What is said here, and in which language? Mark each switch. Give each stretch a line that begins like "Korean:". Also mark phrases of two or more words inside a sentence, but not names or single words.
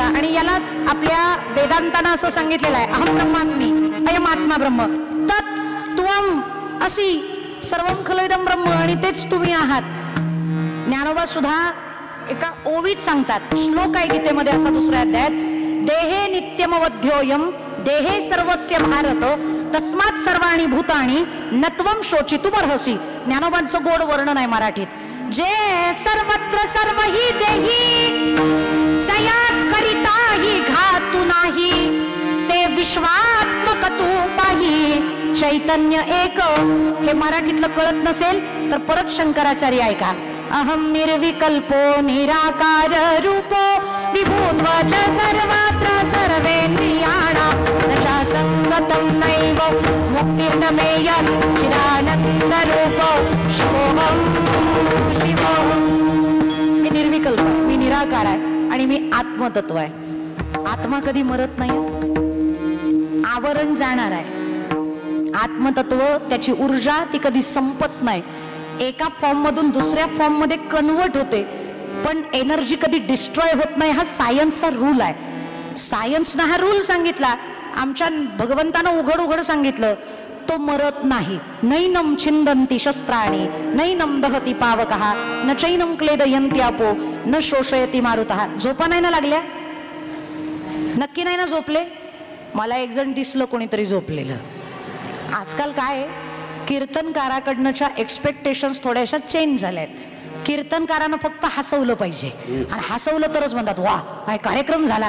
Marathi: आणि यालाच आपल्या वेदांताना असं सांगितलेलं आहे,
Sanskrit: अहम ब्रह्मास्मी अयम आत्मा ब्रह्म तत्त्वम असी सर्वम खलविदम ब्रह्म.
Marathi: आणि तेच तुम्ही आहात. ज्ञानोबा सुद्धा एका ओवीत सांगतात, श्लोक आहे गीतेमध्ये असा दुसऱ्या अध्यायात,
Sanskrit: देहे नित्यमवध्योयम देहे सर्वस्य भारत तस्मात् सर्वाणि भूतानि नत्वम शोचितुमर्हसि.
Marathi: ज्ञानोबांचं गोड वर्णन आहे मराठीत. जे सर्वत्र सर्व ही देही सया करिता ही घातू नाही ते विश्वात्मक तू पाही चैतन्य एक. हे मराठीतलं कळत नसेल तर परत शंकराचार्य ऐका.
Sanskrit: अहम निर्विकल्पो निराकार रूपो विभूत्वच सर्वत्र सर्वेन्द्रियाणां न संगतं नैव मुक्तिर्नमेय चिदानंद रूपो शिवोहम शिवोहम.
Marathi: मी निर्विकल्प, मी निराकार आहे आणि मी आत्मतत्व आहे. आत्मा कधी मरत नाही, आवरण जाणार आहे. आत्मतत्व त्याची ऊर्जा ती कधी संपत नाही. एका फॉर्म मधून दुसऱ्या फॉर्म मध्ये कन्वर्ट होते पण एनर्जी कधी डिस्ट्रॉय होत नाही. हा सायन्सचा रूल आहे. सायन्सनं हा रूल सांगितला, आमच्या भगवंतानं उघड उघड सांगितलं, तो मरत नाही.
Sanskrit: नैनम छिंदंती शस्त्राणी नैनम दहती पावकः न चैनम क्लेदयन्ति आपो न शोषयति मारुतः.
Marathi: झोपा नाही ना लागल्या? नक्की नाही ना झोपले? मला एक जण दिसलं कोणीतरी झोपलेलं. आजकाल काय कीर्तनकाराकडनंच्या एक्सपेक्टेशन्स थोड्याशा चेंज झाल्यात. कीर्तनकारानं फक्त हसवलं पाहिजे आणि हसवलं तरच म्हणतात वा काय कार्यक्रम झाला.